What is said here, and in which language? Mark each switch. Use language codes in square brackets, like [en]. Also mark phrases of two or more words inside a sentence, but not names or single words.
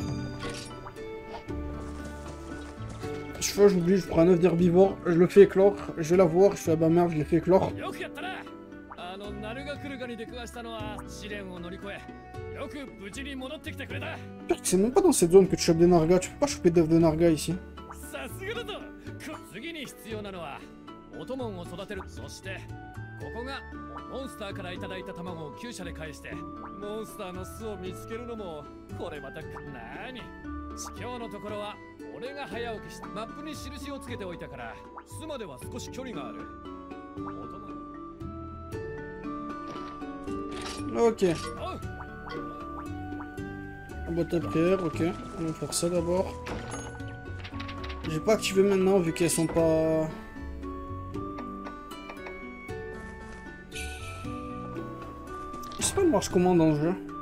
[fr] Chaque fois, j'oublie, je prends un œuf d'herbivore, je le fais éclore, je vais la voir, je fais ah bah merde, je l'ai fait éclore. C'est même pas dans cette zone que tu chopes des nargas, tu peux pas choper d'œufs de nargas ici. [ja] お供を育てる。そしてここがモンスターからいただいた卵を厩舎で返してモンスターの巣を見つけるのもこれまたなに地境のところは俺が早起きしてマップに印をつけておいたから巣までは少し距離がある。 [fr] Ok. Un boîte à prière, ok. On va faire ça d'abord. J'ai pas activé maintenant vu qu'elles sont pas... Je sais pas, marche comment dans le jeu.